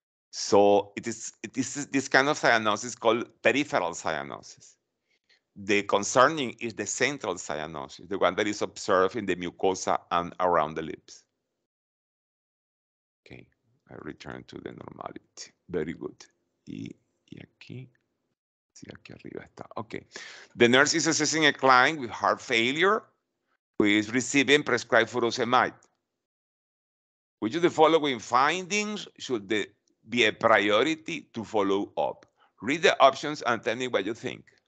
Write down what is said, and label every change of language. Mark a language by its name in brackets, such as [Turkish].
[English] So it is this kind of cyanosis called peripheral cyanosis. The concerning is the central cyanosis, the one that is observed in the mucosa and around the lips. Okay, I return to the normality. Very good. [Spanish] Y aquí, sí, aquí arriba está. [English] Okay. The nurse is assessing a client with heart failure who is receiving prescribed furosemide. Which of the following findings should be a priority to follow up? Read the options and tell me what you think.